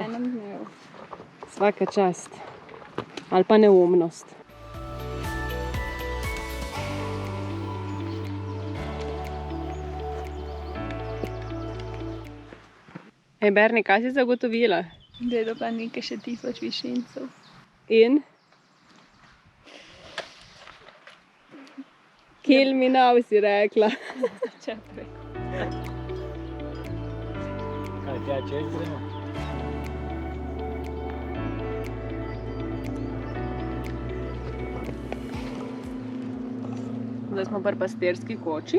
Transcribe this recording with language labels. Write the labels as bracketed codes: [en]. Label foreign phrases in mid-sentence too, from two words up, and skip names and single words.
[hr] Svaka čast. [sl] Ali pa neumnost. Ej, Berni, kaj si zagotovila? Da je do Planike še 1000 višincev. In? [en] Kill me now, [sl] si rekla. Čepre. Kaj, tja čez gremo? Zdaj smo pri pastirski koči.